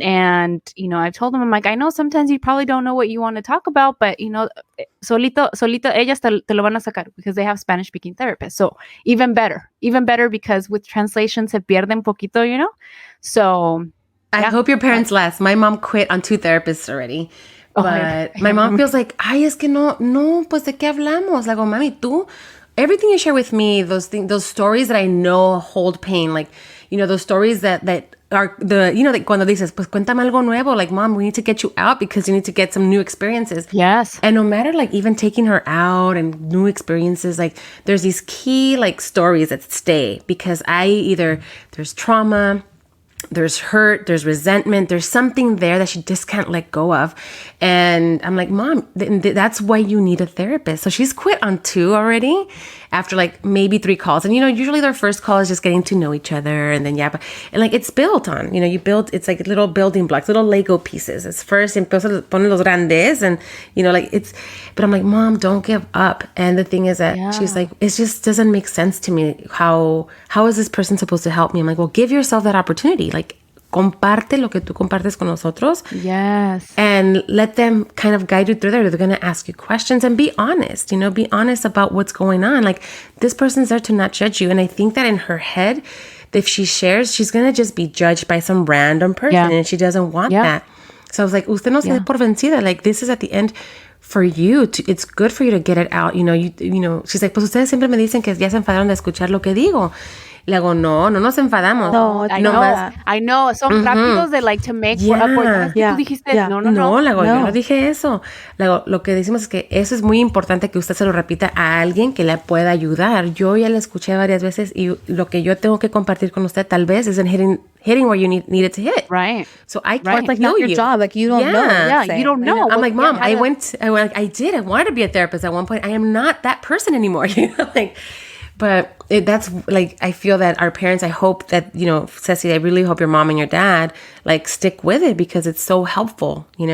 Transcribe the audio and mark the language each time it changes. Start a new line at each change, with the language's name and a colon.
English: And, I've told them, I'm like, I know sometimes you probably don't know what you want to talk about, but,
Spanish: solito, ellas te lo van a sacar,
English: because they have Spanish speaking therapists. So even better, because with translation
Spanish: se pierde un poquito,
English: So I hope your parents last. My mom quit on 2 therapists already. But my mom feels like,
Spanish: ay, es que no, pues de qué hablamos?
English: Like, oh,
Spanish: mami, tú,
English: everything you share with me, those stories that I know hold pain, like, those stories that are like
Spanish: cuando dices, pues cuéntame algo nuevo,
English: like, mom, we need to get you out because you need to get some new experiences. Yes. And no matter, like, even taking her out and new experiences, like, there's these key, like, stories that stay, because there's trauma, there's hurt, there's resentment, there's something there that she just can't let go of. And I'm like, Mom, that's why you need a therapist. So she's quit on 2 already after like maybe 3 calls. And, usually their first call is just getting to know each other. And then, and like it's built on, it's like little building blocks, little Lego pieces. It's first,
Spanish: entonces ponen los grandes
English: and, but I'm like, Mom, don't give up. And the thing is that she's like, it just doesn't make sense to me. How is this person supposed to help me? I'm like, well, give yourself that opportunity.
Spanish: Like, comparte lo que tú compartes con nosotros.
English: Yes. And let them kind of guide you through there. They're going to ask you questions and be honest, be honest about what's going on. Like, this person's there to not judge you. And I think that in her head, if she shares, she's going to just be judged by some random person. And she doesn't want that. So I was like,
Spanish: usted no se dé por vencida.
English: Like, this is at the end for you. It's good for you to get it out. She's like,
Spanish: pues ustedes siempre me dicen que ya se enfadaron de escuchar lo que digo. Le hago, no nos enfadamos. No,
English: I know.
Spanish: Son rápidos de
English: like to make up.
Spanish: Tú dijiste, no. Le hago, yo no dije eso. Le hago, lo que decimos es que eso es muy importante que usted se lo repita a alguien que le pueda ayudar. Yo ya le escuché varias veces y lo que yo tengo que compartir con usted tal vez
English: isn't hitting where you need it to hit. Right. So I can't It's like heal not your you. job. Like, you don't know. Yeah, you don't know. I'm like, Mom, I wanted to be a therapist at one point. I am not that person anymore. But that's like, I feel that our parents, I hope that, Ceci, I really hope your mom and your dad like stick with it because it's so helpful,